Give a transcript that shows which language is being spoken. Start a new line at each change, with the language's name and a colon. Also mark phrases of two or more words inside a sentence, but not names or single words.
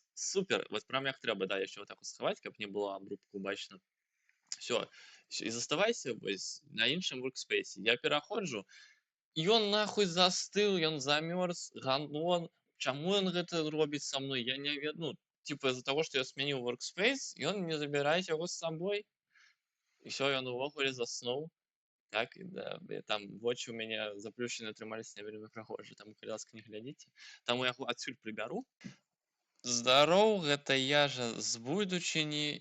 Belarusian: Супер.
Russian: Вот прям
Belarusian: як трэба, да, яшчэ вот так вот схаваць, каб не было абрубку бачна. Все. І заставайся вось на іншым workspace. Я пераходжу, ён нахуй застыў, ён замёрз, гандон. Чаму ён гэта робіць са мной? Я не ведаю. Ну,
Russian: типа из-за того,
Belarusian: што я змяніў workspace, ён не забіраць яго з сабой. І все, ён увогуле заснуў. Так, да, там вочы у мяне заплюшчаны атрымаліся не вельмі прыгожа, таму калі ласка не глядзіце. Таму я яго адсюль прыбяру. Здароў, гэта я жа з будучыні.